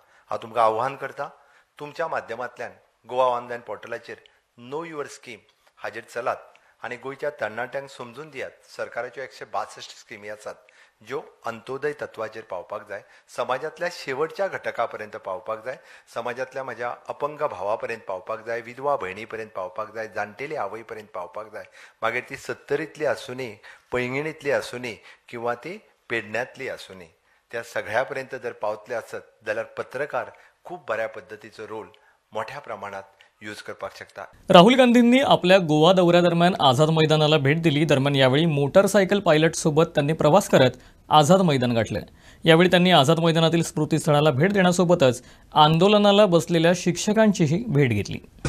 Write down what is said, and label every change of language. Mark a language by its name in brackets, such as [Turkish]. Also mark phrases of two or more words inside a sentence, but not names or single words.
[Konkani] हांव तुमकां आव्हान करता, तुमच्या माध्यमांतल्यान गोवा ऑनलायन पोर्टलाचेर [English] know your scheme [Konkani] हाजेर चलात आनी गोंयच्या तरणाट्यांक समजून दियात सरकाराच्यो 162 स्किमी आसात ज्यो अंत्योदय तत्वाचेर पावपाक जाय, समाजांतल्या शेवटच्या घटका पर्यंत पावपाक जाय, समाजांतल्या म्हज्या अपंग भावा पर्यंत पावपाक जाय, विधवा भयणी पर्यंत पावपाक जाय, जाणटेली आवय पर्यंत पावपाक जाय. मागीर ती 70रीतली आसुनी, पैंगीणीतली आसुनी किंवा ती पेडण्यांतली आसुनी, त्या सगळ्या पर्यंत जर पावतले आसत जाल्यार पत्रकार खूब बऱ्या पद्दतीचो रोल मोठ्या प्रमाणात यूज करपाक शकता. [Marathi] राहुल गांधींनी आपल्या गोवा दौऱ्यादरम्यान आझाद मैदानाला भेट दिली. दरम्यान यावेळी मोटरसायकल पायलट सोबत त्यांनी प्रवास करत आझाद मैदान गाठले. यावेळी त्यांनी आझाद मैदानातील स्मृतीस्थळाला भेट देण्यासोबतच आंदोलनाला बसलेल्या शिक्षकांचीही भेट घेतली.